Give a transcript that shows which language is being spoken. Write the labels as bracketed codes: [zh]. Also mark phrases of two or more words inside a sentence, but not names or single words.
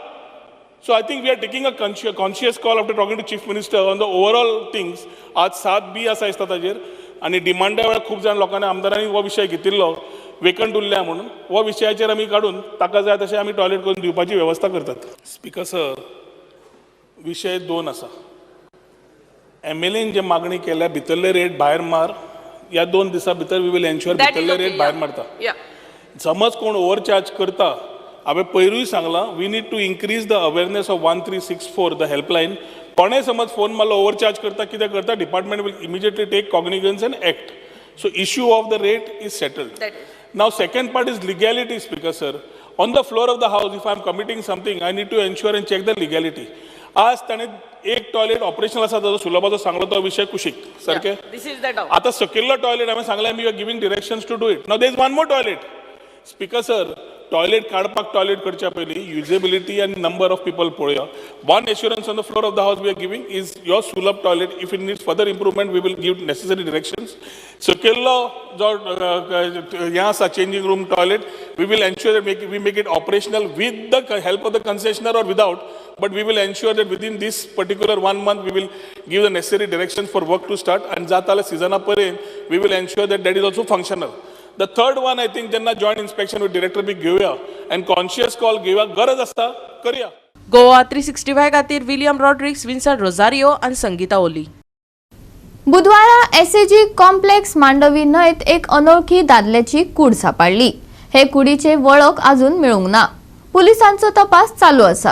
[en] So I think we are taking a conscious call after talking to Chief Minister on the overall things. [kok] आज 7B आसा दिसता ताजेर आनी डिमांडा वेळार खूब जाण लोकांनी आमदारांनी हो विशय घेतिल्लो वेकंट उरल्या म्हणून हो विशयाचेर आमी काडून ताका जाय तशें आमी टॉयलेट करून दिवपाची वेवस्था करतात. स्पीकर सर, विशय 2 आसा. MLAन जे मागणी केल्या भितरले रेट भायर मार, ह्या 2 दिसां भितर [en] we will ensure [kok] भितरले रेट भायर मारता. समज कोण ओव्हरचार्ज करता, हांवें पयरूय सांगलां, [en] we need to increase the awareness of 1364 the helpline. [kok] कोणें समज फोन मारलो ओव्हरचार्ज करता, कितें करता, [en] department will immediately take cognizance and act. So issue of the rate is settled. Now second part is legality, Speaker sir. On the floor of the house, if I am committing something, I need to ensure and check the legality. [kok] आज ताणे एक टॉयलेट ऑपरेशनल आसा ताजो सुलभाचो सांगलो तो विषय कुशीक सारके. [en] This is the doubt. [kok] आता सकयल्लो टॉयलेट हांवें सांगलें [en] we are giving directions to do it. Now there is one more toilet. [kok] स्पीकर सर, टॉयलेट काडपाक टॉयलेट करच्या पयलीं युजेबिलिटी आनी [en] number of people [kok] पळोवया. [en] one assurance on the floor of the house we are giving is your Sulabh toilet. if it needs further improvement we will give necessary directions. [kok] सकयल्लो जो हें आसा [en] changing room toilet, we will ensure that we make it operational with the help of the concessioner or without. But we will ensure that within this particular 1 month we will give the necessary directions for work to start, and [kok] जाताले season पर्यंत [en] we will ensure that that is also functional. The third one, I think जेन्ना joint inspection with director [kok] बी घेवया [en] and conscious call [kok] घेवया, गरज आसता करया. गोवा 365 खातीर विलियम रॉड्रिक्स, विन्संट रोझारियो आनी संगीता ओली. बुधवारा एसएजी कॉम्प्लेक्स मांडवी न्हंयत एक अनोळखी दादल्याची कूड सापडली. हे कुडीचे वळख अजून मेळूंक ना. पुलिसांचो तपास चालू आसा.